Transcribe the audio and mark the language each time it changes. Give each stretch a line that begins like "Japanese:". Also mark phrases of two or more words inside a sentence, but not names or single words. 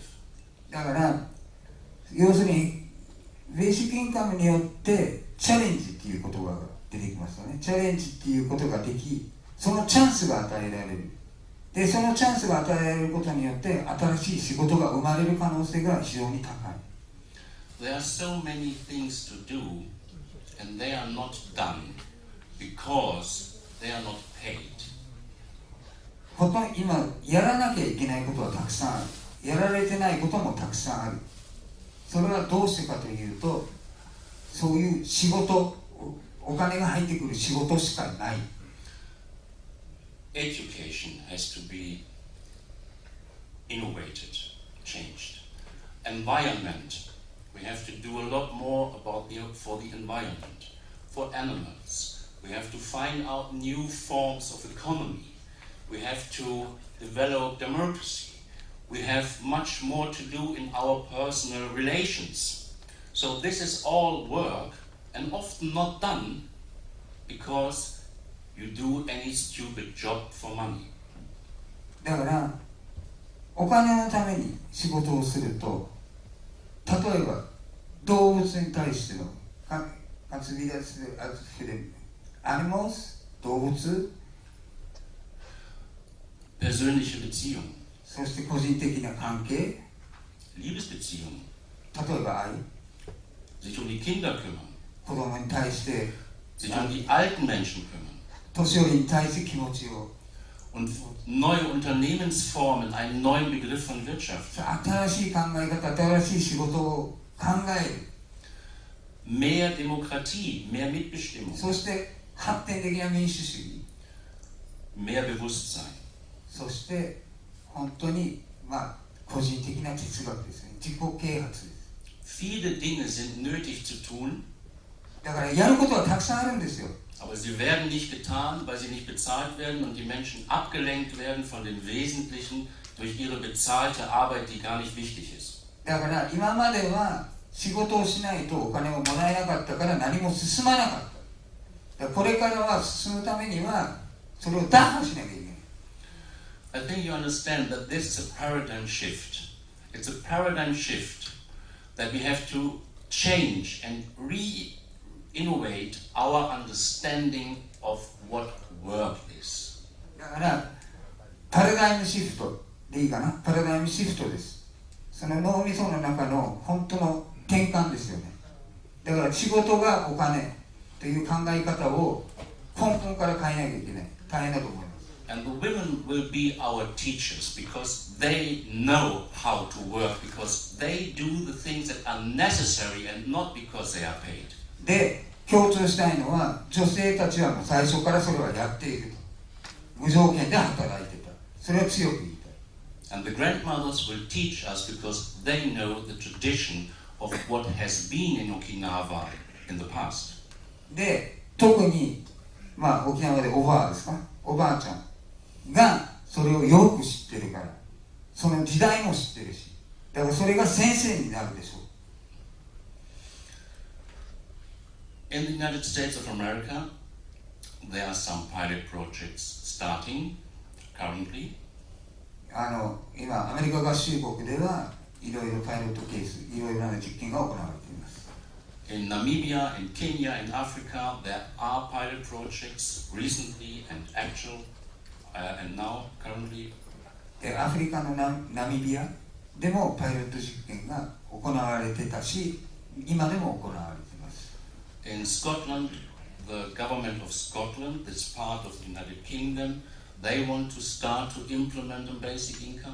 Japanese: だから要するにベーシックインカムによってチャレンジっていう言葉が出てきますよね。チャレンジっていうことができ、そのチャンスが与えられる。で、そのチャンスが与えられることによって新しい仕事が生まれる可能性が非常に高い。
English: There are so many things to do, and they are not done because they are not paid.
Japanese: 今やらなきゃいけないことはたくさんある。やられてないこともたくさんある。それはどうしてかというと、そういう仕事、お金が入ってくる仕事しかない。
English: Education has to be innovated, changed. Environment, we have to do a lot more for the environment. For animals, we have to find out new forms of economy. We have to develop democracy. We have much more to do in our personal relations. So this is all work and often not done because you do any stupid job for money.
Japanese: だからお金のために仕事をすると、例えば動物に対しての活び出すアニマルス、動物、
German: Persönliche Beziehungen,
Japanese: そして個人的な関係、
German: Liebesbeziehungen,
Japanese: 例えば愛、
German: sich die Kinder kümmern,
Japanese: 子供に対して
German: sich die alten Menschen kümmern
Japanese: 年寄りに対して気持ちを、
German: und neue Unternehmensformen, einen neuen Begriff von Wirtschaft.
Japanese: 新しい考え方、新しい仕事を考える。
German: Mehr Demokratie, mehr Mitbestimmung,
Japanese: そして発展的な民主主義、
German: mehr Bewusstsein.
Japanese: そして本当に個人的な哲学ですね。自己啓発です。
German: Viele Dinge sind nötig zu tun,
Japanese: だからやることはたくさんあるんですよ。
German: aber sie werden nicht getan, weil sie nicht bezahlt werden und die Menschen abgelenkt werden von dem Wesentlichen durch ihre bezahlte Arbeit, die gar nicht wichtig ist.
Japanese: だから今までは仕事をしないとお金をもらえなかったから何も進まなかった。だからこれからは進むためにはそれを打破しなきゃいけない。
English: I think you understand that this is a paradigm shift. It's a paradigm shift that we have to change and re-innovate our understanding of what work is.
Japanese: だからパラダイムシフトでいいかな。パラダイムシフトです。その脳みその中の本当の転換ですよね。だから仕事がお金という考え方を根本から変えなきゃいけない。大変だと思います。
English: And the women will be our teachers because they know how to work, because they do the things that are necessary and not because they are paid.
Japanese: で、共通したいのは女性たちはもう最初からそれはやっていると。無条件で働いてた。それを強く言いたい。
English: And the grandmothers will teach us because they know the tradition of what has been in Okinawa in the past.
Japanese: で、特に沖縄でおばあですか、おばあちゃんがそれをよく知ってるから、その時代も知ってるし、だからそれが先生になるでしょう。
English: In the United States of America, there are some pilot projects starting currently.
Japanese: 今アメリカ合衆国ではいろいろパイロットケース、いろいろな実験が行われています。
English: In Namibia, in Kenya, in Africa, there are pilot projects recently and actual, and now currently.
Japanese: アフリカのナミビアでもパイロット実験が行われてたし、今でも行われています。
English: In Scotland, the government of Scotland, this part of the United Kingdom, they want to start to implement a basic income.